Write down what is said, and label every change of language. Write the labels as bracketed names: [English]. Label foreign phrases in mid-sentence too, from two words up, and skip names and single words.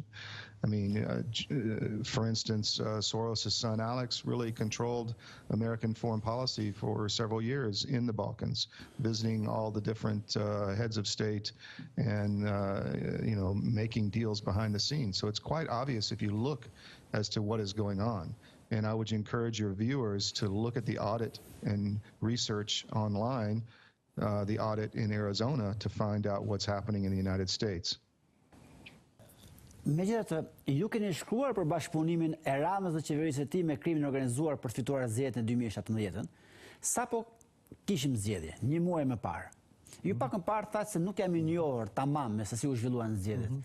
[English] I mean, for instance, Soros' son Alex really controlled American foreign policy for several years in the Balkans, visiting all the different heads of state and, you know, making deals behind the scenes. So it's quite obvious if you look as to what is going on. And I would encourage your viewers to look at the audit and research online, the audit in Arizona, to find out what's happening in the United States. [Albanian] Megjithatë, ju keni shkruar për bashkëpunimin e Ramës dhe qeverisë së tij me krimin organizuar për të fituar zgjedhjet në 2017-ën, sapo kishim zgjedhje, një muaj më parë. Ju pak më parë thatë se nuk jam i njohur tamam me se si u zhvilluan zgjedhjet.